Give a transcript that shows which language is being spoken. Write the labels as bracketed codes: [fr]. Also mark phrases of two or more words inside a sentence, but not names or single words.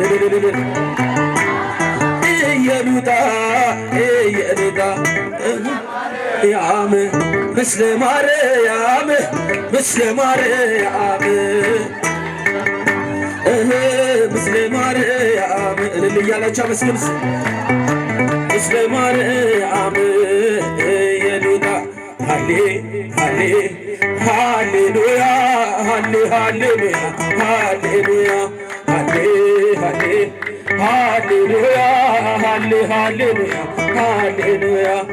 [gez] እየሉጣ እየሉጣ ያም ምስለ ማርያም ምስለ ማርያም ምስለ [am] ማርያም እልል እያላችሁ አመስግኑ። [gez] ምስለ ማርያም እየሉጣ [am] ሃሌ ሃሌ ሃሌሉያ ሃሌ ሃሌሉያ ሃሌሉያ ሃሌ ሃሌ ሃሌሉያ ሃሌ ሃሌሉያ ሃሌሉያ